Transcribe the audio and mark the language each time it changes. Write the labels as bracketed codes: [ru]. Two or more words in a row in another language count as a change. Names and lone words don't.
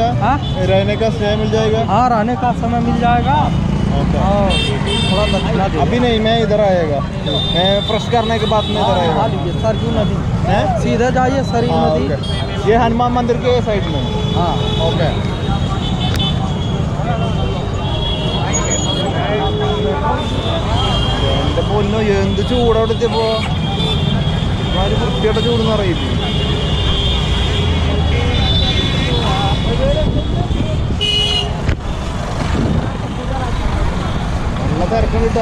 [hi] हाँ रहने का स्टे मिल जाएगा? हाँ रहने का समय मिल जाएगा। थोड़ा दक्षिणा अभी नहीं, मैं इधर आएगा। मैं फ्रेश करने के बाद में इधर आएगा। सरयू नदी है, सीधे जाइए सरयू नदी। ये हनुमान मंदिर के साइड में? हाँ [ml] ओके। എൻ്റെ പൊന്നോ എന്ത് ചൂടവിടെ എത്തിയപ്പോ. ഒരു വൃത്തിയുടെ ചൂടെന്ന് അറിയില്ല. നല്ല തിരക്കുണ്ട് കേട്ടോ.